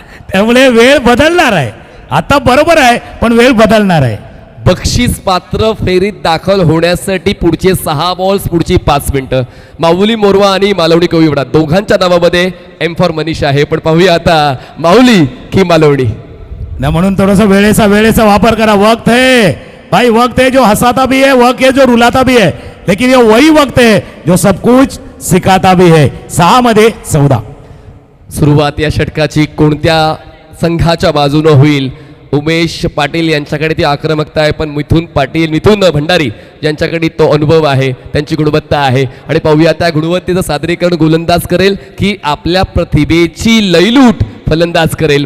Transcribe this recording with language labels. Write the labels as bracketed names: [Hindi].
[Marathi] त्यामुळे वेळ बदलणार आहे. आता बरोबर आहे, पण वेळ बदलणार आहे. बक्षीस पात्र फेरीत दाखल होण्यासाठी पुढचे 6 बॉल्स, पुढची 5 मिनिटं. माऊली मोरवा आणि मालवणी कविवडा दोघांच्या नावामध्ये एम फॉर मनीष आहे. पण पाहूया आता माऊली की मालवणी. ना म्हणून थोडासा वेळेचा वापर करा. [Hindi] वक्त है भाई, वक्त है जो हंसाता भी है, वक्त है जो रुलाता भी है, लेकिन ये वही वक्त है जो सब कुछ सिखाता भी है. [Marathi] 6 मध्ये 14. सुरुवात या षटकाची कोणत्या संघाच्या बाजूने होईल? उमेश पाटील यांच्याकडे ती आक्रमकता आहे, पण मिथुन भंडारी यांच्याकडे तो अनुभव आहे, त्यांची गुणवत्ता आहे. आणि पाहूया त्या गुणवत्तेचं सादरीकरण गोलंदाज करेल की आपल्या प्रतिभेची लयलूट फलंदाज करेल.